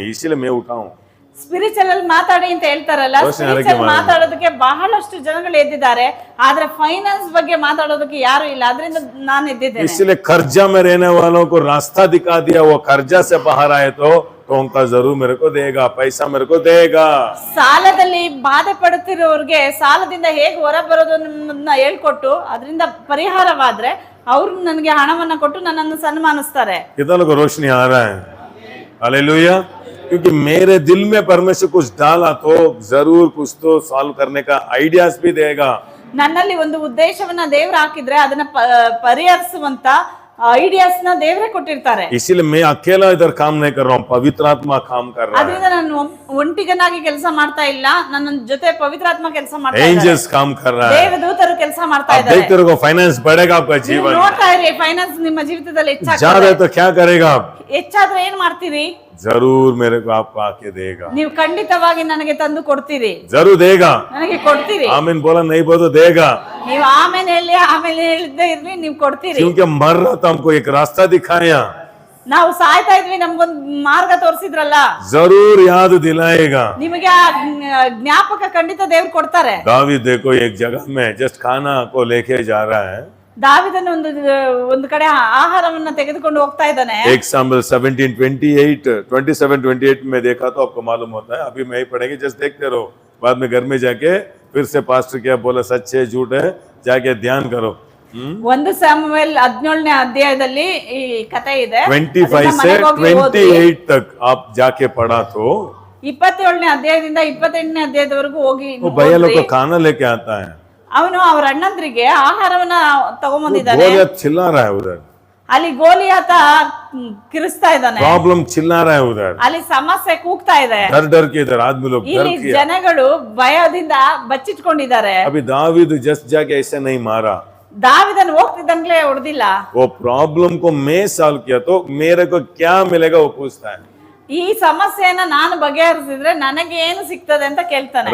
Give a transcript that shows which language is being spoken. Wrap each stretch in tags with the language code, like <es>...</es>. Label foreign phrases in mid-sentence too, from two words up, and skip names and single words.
<hi>इसीलिए मैं उठा हूँ.</hi> <kn>ಸ್ಪಿರಿಚುವಲ್ ಅಲ್ಲಿ ಮಾತಾಡಿ ಅಂತ ಹೇಳ್ತಾರಲ್ಲ, ಸ್ಪಿರಿಚುವಲ್ ಮಾತಾಡೋದಕ್ಕೆ ಬಹಳಷ್ಟು ಜನಗಳು ಎದ್ದಿದ್ದಾರೆ, ಆದ್ರೆ ಫೈನಾನ್ಸ್ ಬಗ್ಗೆ ಮಾತಾಡೋದಕ್ಕೆ ಯಾರು ಇಲ್ಲ. ಅದರಿಂದ ನಾನು ಎದ್ದಿದ್ದೇನೆ.</kn> <hi>इसलिए कर्जा में रहने वालों को रास्ता दिखा दिया. वो कर्जा से बाहर आए तो टोंका जरूर मेरे को देगा, पैसा मेरे को देगा.</hi> <kn>ಸಾಲದಲ್ಲಿ ಬಾಧೆ ಪಡುತ್ತಿರೋರಿಗೆ ಸಾಲದಿಂದ ಹೇಗೆ ಹೊರ ಬರೋದನ್ನ ಹೇಳ್ಕೊಟ್ಟು ಅದರಿಂದ ಪರಿಹಾರವಾದ್ರೆ ಅವ್ರು ನನಗೆ ಹಣವನ್ನ ಕೊಟ್ಟು ನನ್ನನ್ನು ಸನ್ಮಾನಿಸ್ತಾರೆ.</kn> <hi>कितना लोग को रोशनी आ रहा है? हालेलुया. क्योंकि मेरे दिल में परमेश्वर कुछ डाला तो जरूर कुछ तो सॉल्व करने का आइडियाज भी देगा.</hi> <kn>ನನ್ನಲ್ಲಿ ಒಂದು ಉದ್ದೇಶವನ್ನ ದೇವ್ರು ಹಾಕಿದ್ರೆ ಅದನ್ನ ಪರಿಹರಿಸುವಂತ ಐಡಿಯಾಸ್ ನ ದೇವ್ರೆ ಕೊಟ್ಟಿರ್ತಾರೆ.</kn> <hi>इसीलिए मैं अकेला इधर काम नहीं कर रहा हूँ, पवित्र आत्मा काम कर रहा है.</hi> <kn>ಅದರಿಂದ ನಾನು ಒಂಟಿಗನಾಗಿ ಕೆಲಸ ಮಾಡ್ತಾ ಇಲ್ಲ, ನನ್ನ ಜೊತೆ ಪವಿತ್ರಾತ್ಮ ಕೆಲಸ ಮಾಡ್ತಾ ಇದ್ದಾರೆ.</kn> <hi>एंजल्स काम कर रहा है.</hi> <kn>ದೇವದೂತರು ಕೆಲಸ ಮಾಡ್ತಾ</kn> <hi>आप</hi> <kn>ಇದ್ದಾರೆ.</kn> <hi>देखते रहो फाइनेंस बढ़ेगा आपका</hi> <kn>ನೀವು</kn> <hi>जीवन.</hi> <kn>ನೋಡ್ತಾ ಇರಿ, ಫೈನಾನ್ಸ್ ನಿಮ್ಮ ಜೀವಿತದಲ್ಲಿ</kn> <hi>ज्यादा</hi> <kn>ಹೆಚ್ಚಾಗ್ತದೆ.</kn> <hi>तो क्या करेगा आप?</hi> <kn>ಹೆಚ್ಚಾದ್ರೆ ಏನ್ ಮಾಡ್ತೀರಿ?</kn> <hi>जरूर मेरे को आपको आके देगा.</hi> <kn>ನೀವು ಖಂಡಿತವಾಗಿ ನನಗೆ ತಂದು ಕೊಡ್ತೀರಿ,</kn> <hi>जरूर देगा.</hi> <kn>ನನಗೆ ಕೊಡ್ತೀರಿ.</kn> <hi>आमीन बोला नहीं बोला तो देगा.</hi> <kn>ನೀವು ಆಮೇಲೆ ಹೇಳಿ ಆಮೇಲೆ ಹೇಳಿದ್ದೇ ಇರ್ಲಿ, ನೀವು ಕೊಡ್ತೀರಿ.</kn> <hi>क्योंकि मर रहा था, हमको एक रास्ता दिखाया.</hi> <kn>ನಾವು ಸಾಯ್ತಾ ಇದ್ವಿ, ನಮ್ಗೊಂದು ಮಾರ್ಗ ತೋರಿಸಿದ್ರಲ್ಲ,</kn> <hi>जरूर याद दिलाएगा.</hi> <kn>ನಿಮಗೆ ಆ ಜ್ಞಾಪಕ ಖಂಡಿತ ದೇವ್ರು ಕೊಡ್ತಾರೆ.</kn> <hi>दावीद देखो एक जगह में जस्ट खाना को लेके जा रहा है.</hi> <kn>ದಾವಿದನ ಒಂದು ಕಡೆ ಆಹಾರವನ್ನ ತೆಗೆದುಕೊಂಡು ಹೋಗ್ತಾ ಇದ್ದಾನೆ.</kn> <hi>एक साम्बल 27:28 में देखा तो आपको मालूम होता है. अभी मैं ही पढ़ेंगे, जस्ट देखते रहो. बाद में घर में जाके फिर से पास्टर क्या बोला, सच है झूठ है, जाके ध्यान करो.</hi> <kn>1 ಸಾಮುವೇಲ್ 17ನೇ ಅಧ್ಯಾಯದಲ್ಲಿ ಈ ಕಥೆ ಇದೆ.</kn> <hi>25 से 28 तक आप जाके पढ़ा तो</hi> <kn>27ನೇ ಅಧ್ಯಾಯದಿಂದ 28ನೇ ಅಧ್ಯಾಯದವರೆಗೂ ಹೋಗಿ</kn> <hi>वो भैया लोग को खाना लेके आता है.</hi> <kn>ಅವನು ಅವ್ರ ಅಣ್ಣಂದ್ರಿಗೆ ಆಹಾರವನ್ನ ತಗೊಂಬಂದಿದ್ದಾನೆ.</kn> <hi>गोलियत चिल्ला रहा है उधर,</hi> <kn>ಅಲ್ಲಿ ಗೋಲಿಯಾತ ಕಿರಿಸ್ತಾ ಇದ್ದಾನೆ.</kn> <hi>प्रॉब्लम चिल्ला रहा है उधर,</hi> <kn>ಅಲ್ಲಿ ಸಮಸ್ಯೆ ಕೂಗ್ತಾ ಇದೆ.</kn> <hi>डर डर के इधर आदमी लोग डर</hi> <kn>ಇಲ್ಲಿ</kn> <hi>किया.</hi> <kn>ಜನಗಳು ಭಯದಿಂದ ಬಚ್ಚಿಟ್ಕೊಂಡಿದ್ದಾರೆ.</kn> <hi>अभी दावीद जस्ट जाके ऐसे नहीं मारा.</hi> <kn>ದಾವಿದನ್ ಹೋಗ್ತಿದ್ದಂಗ್ಲೇ ಹೊಡೆದಿಲ್ಲ.</kn> <hi>वो प्रॉब्लम को मैं सॉल्व किया तो मेरे को क्या मिलेगा वो पूछता है.</hi> <kn>ಈ ಸಮಸ್ಯೆಯನ್ನ ನಾನು ಬಗೆಹರಿಸಿದ್ರೆ ನನಗೆ ಏನು ಸಿಗ್ತದೆ ಅಂತ ಕೇಳ್ತಾನೆ.</kn>